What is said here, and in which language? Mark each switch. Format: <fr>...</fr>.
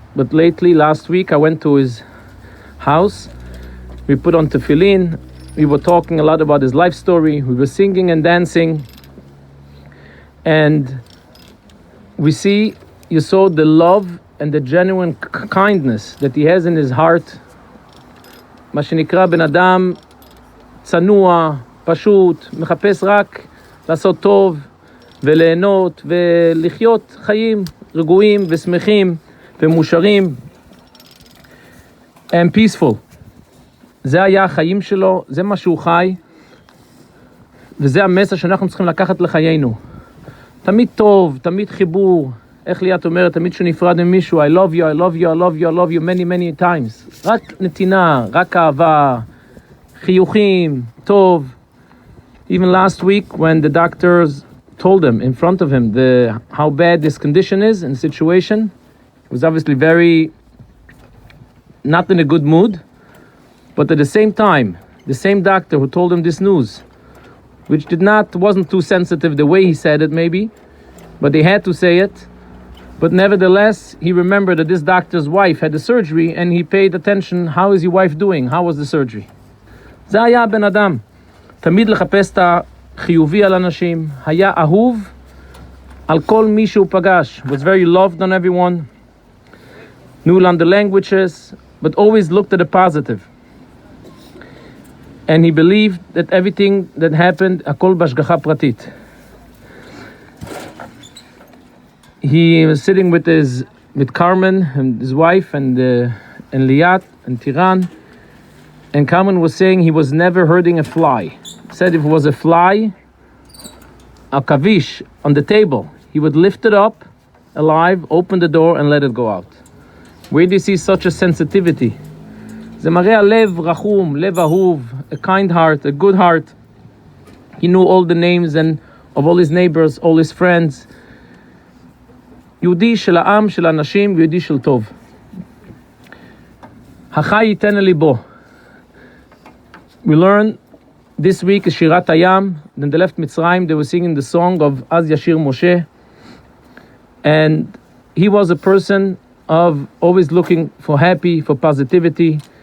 <en>But lately, last week, I went to his house. We put on tefillin. We were talking a lot about his life story. We were singing and dancing. And you saw the love and the genuine kindness that he has in his heart.</en> <he>מה שנקרא בן אדם צנוע, פשוט, מחפש רק לעשות טוב וליהנות ולחיות חיים רגועים ושמחים ומאושרים</he> <en>and peaceful.</en> <he>זה היה החיים שלו, זה מה שהוא חי, וזה המסר שאנחנו צריכים לקחת לחיינו. תמיד טוב, תמיד חיבור, איך ליאת אומרת, תמיד שנפרד ממישהו,</he> <en>I love you, I love you, I love you, I love you many many times.</en> <he>רק נתינה, רק אהבה, חיוכים, טוב.</he> <en>Even last week when the doctors told him in front of him how bad this condition is and situation, he was obviously very not in a good mood, but at the same time, the same doctor who told him this news, which wasn't too sensitive the way he said it maybe, but they had to say it. But nevertheless, he remembered that this doctor's wife had the surgery and he paid attention, how is your wife doing? How was the surgery?</en> <he>זה היה בן אדם. תמיד לחפש את החיובי על אנשים. היה אהוב על כל מי שהוא פגש.</he> <en>Was very loved on everyone. Knew the languages, but always looked at the positive. And he believed that everything that happened,</en> <he>הכל בהשגחה פרטית.</he> <en>He was sitting with Carmen and his wife and Liat and Tiran, and Carmen was saying he was never hurting a fly. Said if it was a fly, a kavish on the table, he would lift it up alive, open the door and let it go out. Where do you see such a sensitivity?</en> <he>זה מראה לב רחום, לב אהוב,</he> <en>a kind heart, a good heart. He knew all the names of all his neighbors, all his friends.</en> <he>יהודי של העם, של האנשים, ויהודי של טוב. החי ייתן ליבו.</he> <en>We learned this week is שירת הים. Then they left Mitzrayim, they were singing the song of Az Yashir Moshe. And he was a person of always looking for happy, for positivity.</en>